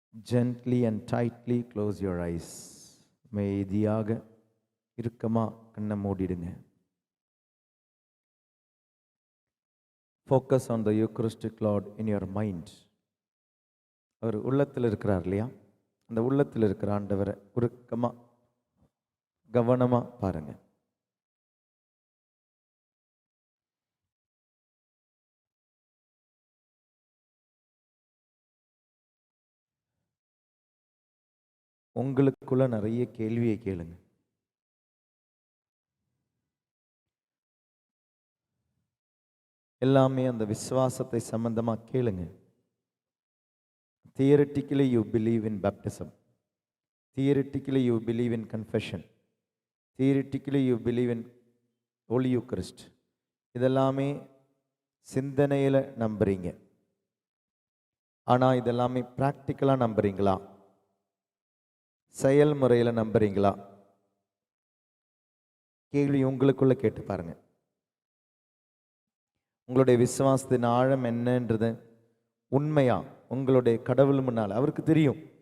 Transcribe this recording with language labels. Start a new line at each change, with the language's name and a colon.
English: Gently and tightly close your eyes.
Tamil: மெதியாக இறுக்கமா கண்ணை மூடிடுங்க.
English: Focus on the Eucharistic Lord in your mind.
Tamil: அவர் உள்ளத்தில் இருக்கிறார் இல்லையா? அந்த உள்ளத்தில் இருக்கிற ஆண்டவரை உருக்கமா கவனமா பாருங்க. உங்களுக்குள்ள நிறைய கேள்வியை கேளுங்க. எல்லாமே அந்த விசுவாசத்தை சம்பந்தமா கேளுங்க.
English: Theoretically you believe in baptism. Theoretically you believe in confession. Theoretically you believe in Holy Eucharist.
Tamil: இதெல்லாமே சிந்தனையில நம்புறீங்க. ஆனா இதெல்லாமே பிராக்டிக்கலா நம்புறீங்களா? செயல்முறையில நம்புறீங்களா? கேள்வி உங்களுக்குள்ள கேட்டு பாருங்க. உங்களுடைய விசுவாசத்தின் ஆழம் என்னன்றது உண்மையா உங்களுடைய கடவுள் முன்னால் அவருக்கு தெரியும்.